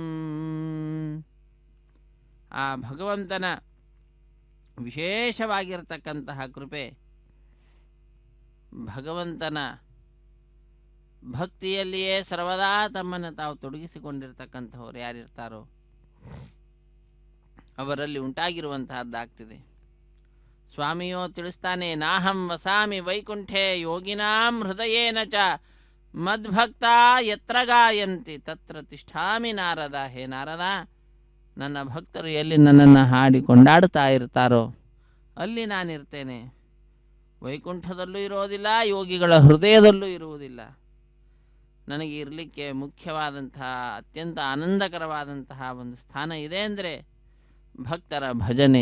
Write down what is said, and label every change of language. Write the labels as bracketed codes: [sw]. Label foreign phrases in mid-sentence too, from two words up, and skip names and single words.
[kn] ಆ ಭಗವಂತನ ವಿಶೇಷವಾಗಿರತಕ್ಕಂತಹ ಕೃಪೆ, ಭಗವಂತನ ಭಕ್ತಿಯಲ್ಲಿಯೇ ಸರ್ವದಾ ತಮ್ಮನ್ನು ತಾವು ತೊಡಗಿಸಿಕೊಂಡಿರ್ತಕ್ಕಂಥವ್ರು ಯಾರಿರ್ತಾರೋ ಅವರಲ್ಲಿ ಉಂಟಾಗಿರುವಂತಹದ್ದಾಗ್ತಿದೆ. ಸ್ವಾಮಿಯೋ ತಿಳಿಸ್ತಾನೆ, [sa] ನಾಹಂ ವಸಾಮಿ ವೈಕುಂಠೆ ಯೋಗಿನಾಂ ಹೃದಯೇನ ಚ ಮದ್ಭಕ್ತ ಯತ್ರ ಗಾಯಂತಿ ತತ್ರ ತಿಷ್ಠಾಮಿ ನಾರದ. [kn] ಹೇ ನಾರದ, ನನ್ನ ಭಕ್ತರು ಎಲ್ಲಿ ನನ್ನನ್ನು ಹಾಡಿ ಕೊಂಡಾಡುತ್ತಾ ಇರ್ತಾರೋ ಅಲ್ಲಿ ನಾನಿರ್ತೇನೆ. ವೈಕುಂಠದಲ್ಲೂ ಇರೋದಿಲ್ಲ, ಯೋಗಿಗಳ ಹೃದಯದಲ್ಲೂ ಇರುವುದಿಲ್ಲ. ನನಗೆ ಇರಲಿಕ್ಕೆ ಮುಖ್ಯವಾದಂತಹ ಅತ್ಯಂತ ಆನಂದಕರವಾದಂತಹ ಒಂದು ಸ್ಥಾನ ಇದೆ ಅಂದರೆ ಭಕ್ತರ ಭಜನೆ.